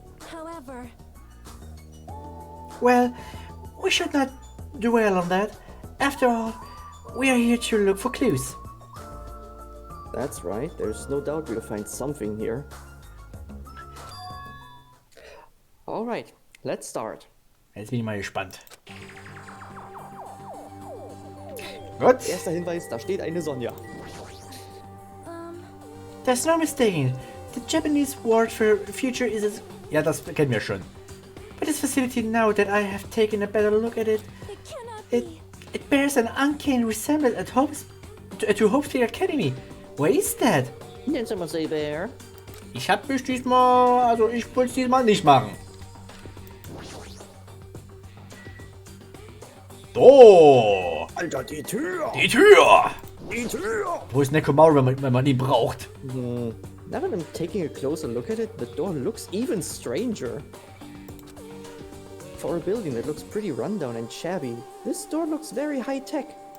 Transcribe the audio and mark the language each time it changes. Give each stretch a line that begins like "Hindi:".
English: However, Well, we should not dwell on that. After all, we are here to look for clues. That's right. There's no doubt we'll find something here. Alright, let's start.
German: Jetzt bin ich mal gespannt. Gut. Erster Hinweis, da steht eine Sonja.
English: There's no mistaking. The Japanese word for future is
German: ja, das kennen wir schon.
English: But this facility, now that I have taken a better look at it, it cannot it be. it bears an uncanny resemblance to Hopefield Academy. Where is that? Didn't someone say there?
German: Ich wollte es diesmal nicht machen. So, Alter, die Tür! die Tür. Die Tür! Wo ist Nekomaru, wenn man ihn braucht?
English: Now that I'm taking a closer look at it, the door looks even stranger. For a building that looks pretty rundown and shabby, this door looks very high-tech.